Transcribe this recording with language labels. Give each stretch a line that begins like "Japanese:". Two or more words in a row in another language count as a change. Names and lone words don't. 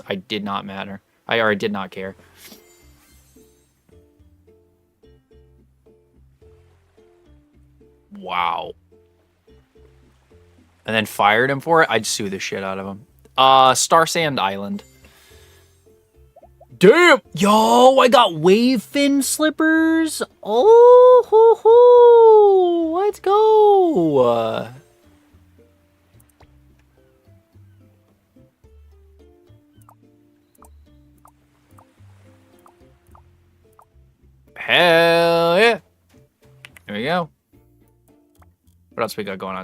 English: I did not matter. I did not care. Wow. And then fired him for it? I'd sue the shit out of him. Starsand Island. Damn! Yo, I got wave fin slippers! Oh, ho, ho! Let's go! Hell yeah! There we go. What else we got going on?